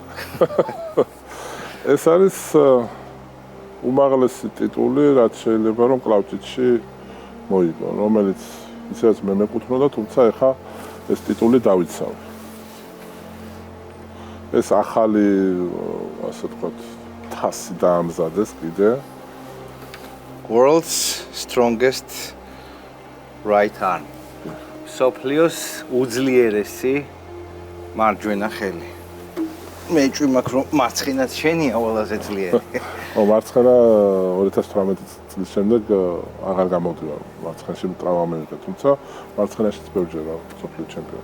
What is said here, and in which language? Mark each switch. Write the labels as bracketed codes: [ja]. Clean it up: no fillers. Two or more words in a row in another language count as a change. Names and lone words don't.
[ka] ეს არის უმაღლესი ტიტული, რაც შეიძლება რომ კლავჭიდში მოიგო, რომელიც ისედაც მე მეკუთვნოდა, თუმცა ეხა ეს ტიტული დავიცავ. ეს ახალი, ასე ვთქვათ, თასი დაამზადეს კიდე. [en] World's strongest right arm. [ka] მსოფლიოს უძლიერესი მარჯვენა ხელი. მე ჭვი მაქვს რომ მარცხინაც შენია ყველაზე ძლიერი. მარცხენა 2018 წლის შემდეგ აღარ გამოვიდა მარცხენაში ტრავმა მივიღე, თუმცა მარცხენაშიც ბევრჯერა მსოფლიო ჩემპიონი.